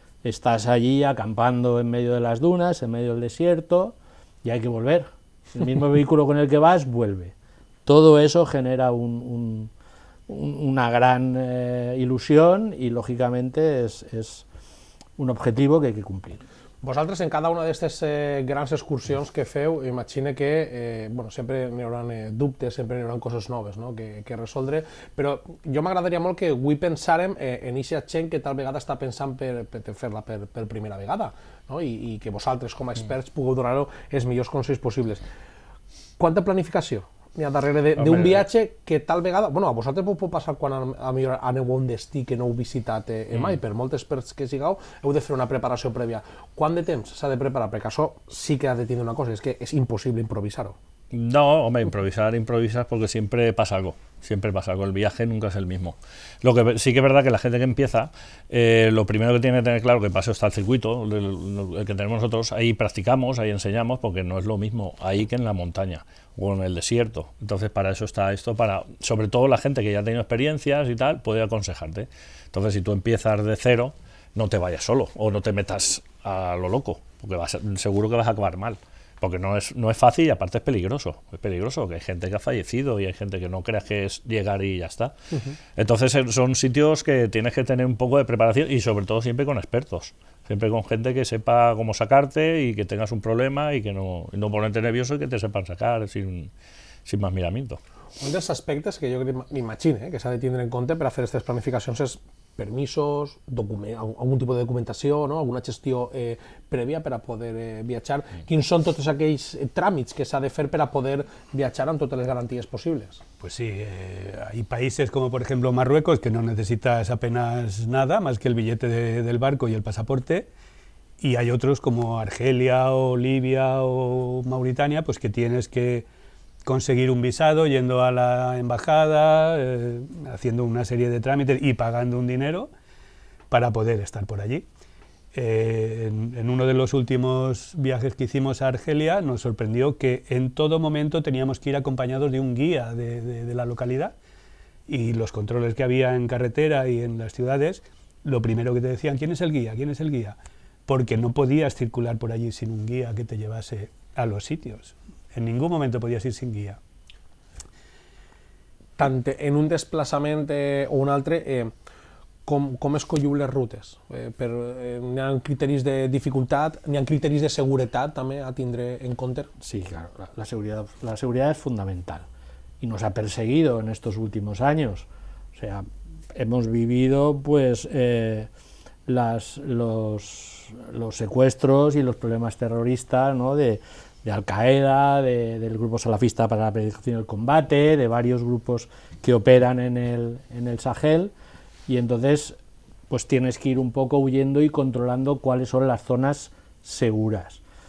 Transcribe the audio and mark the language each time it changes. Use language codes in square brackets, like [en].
[es] Estás allí acampando en medio de las dunas, en medio del desierto, y hay que volver. El mismo vehículo con el que vas vuelve. Todo eso genera una gran ilusión y lógicamente es un objetivo que hay que cumplir. [ca] Vosaltres en cada una d'aquestes grans excursions que feu, imagine que sempre n'hi haurà dubtes, sempre n'hi haurà coses noves que resoldre, però jo m'agradaria molt que avui pensàrem en aquesta gent que tal vegada està pensant per fer-la per primera vegada, i que vosaltres com a experts pugueu donar els millors consells possibles. Quanta planificació hi ha darrere d'un viatge que tal vegada... a vosaltres pot passar quan aneu a un destí que no heu visitat mai, per molts experts que sigueu, heu de fer una preparació prèvia. Quant de temps s'ha de preparar? Perquè això sí que ha de tenir una cosa, és que és impossible improvisar-ho. [es] No, hombre, improvisas porque siempre pasa algo, el viaje nunca es el mismo. Lo que sí que es verdad que la gente que empieza, lo primero que tiene que tener claro que para eso está el circuito, el que tenemos nosotros, ahí practicamos, ahí enseñamos, porque no es lo mismo ahí que en la montaña o en el desierto. Entonces para eso está esto, sobre todo la gente que ya ha tenido experiencias y tal, puede aconsejarte. Entonces si tú empiezas de cero, no te vayas solo o no te metas a lo loco, porque seguro que vas a acabar mal. Porque no es fácil y aparte es peligroso, que hay gente que ha fallecido y hay gente que no creas que es llegar y ya está. Entonces son sitios que tienes que tener un poco de preparación y sobre todo siempre con expertos, siempre con gente que sepa cómo sacarte y que tengas un problema y que no ponerte nervioso y que te sepan sacar sin más miramiento. [ca] Un dels aspectes que jo m'imagino que s'ha de tindre en compte per a fer aquestes planificacions és permisos, algun tipus de documentació, alguna gestió prèvia per a poder viatjar. Quins són tots aquells tràmits que s'ha de fer per a poder viatjar amb totes les garanties possibles? [es] Pues sí, hay países como por ejemplo Marruecos que no necesitas apenas nada más que el billete del barco y el pasaporte, y hay otros como Argelia o Libia o Mauritania pues que tienes que conseguir un visado yendo a la embajada, haciendo una serie de trámites y pagando un dinero para poder estar por allí. En uno de los últimos viajes que hicimos a Argelia nos sorprendió que en todo momento teníamos que ir acompañados de un guía de la localidad, y los controles que había en carretera y en las ciudades, lo primero que te decían: ¿quién es el guía? ¿Quién es el guía? Porque no podías circular por allí sin un guía que te llevase a los sitios. En ningún momento podías ir sin guia. [ca] Tant en un desplaçament o un altre, com escolliu les rutes? N'hi ha criteris de dificultat, n'hi ha criteris de seguretat també a tindre en compte? [es] Sí, claro, la seguridad es fundamental y nos ha perseguido en estos últimos años. O sea, hemos vivido pues los secuestros y los problemas terroristas, ¿no?, de Al-Qaeda, del grupo salafista para la predicación del combate, de varios grupos que operan en el Sahel, y entonces pues tienes que ir un poco huyendo y controlando cuáles son las zonas seguras.